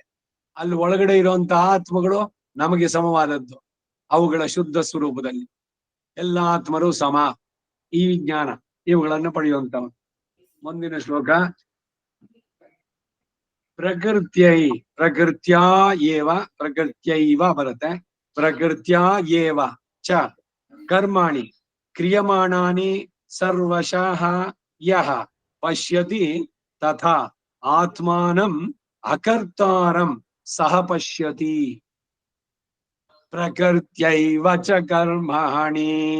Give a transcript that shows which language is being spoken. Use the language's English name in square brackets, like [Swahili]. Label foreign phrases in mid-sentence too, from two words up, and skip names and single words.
[Kannada] ಅಲ್ಲಿ ಒಳಗಡೆ ಇರುವಂತಹ ಆತ್ಮಗಳು ನಮಗೆ ಸಮವಾದದ್ದು, ಅವುಗಳ ಶುದ್ಧ ಸ್ವರೂಪದಲ್ಲಿ. ಎಲ್ಲ ಆತ್ಮರು ಸಮ. ಈ ಜ್ಞಾನ ಇವುಗಳನ್ನು ಪಡೆಯುವಂತವನು. ಮುಂದಿನ ಶ್ಲೋಕ. [Sanskrit] ಪ್ರಕೃತ್ಯಾ ಪ್ರಕೃತ್ಯೈವ [Kannada] ಬರುತ್ತೆ. [Sanskrit] ಪ್ರಕೃತ್ಯಾ ಏವ ಚ ಕರ್ಮಾಣಿ ಕ್ರಿಯಮಾಣಾನಿ ಸರ್ವಶಃ ಯಃ ಪಶ್ಯತಿ ತಥಾ ಆತ್ಮಾನಂ ಅಕರ್ತಾರಂ ಸಹ ಪಶ್ಯತಿ. ಪ್ರಕೃತ್ಯೈವ ಚ ಕರ್ಮಾಣಿ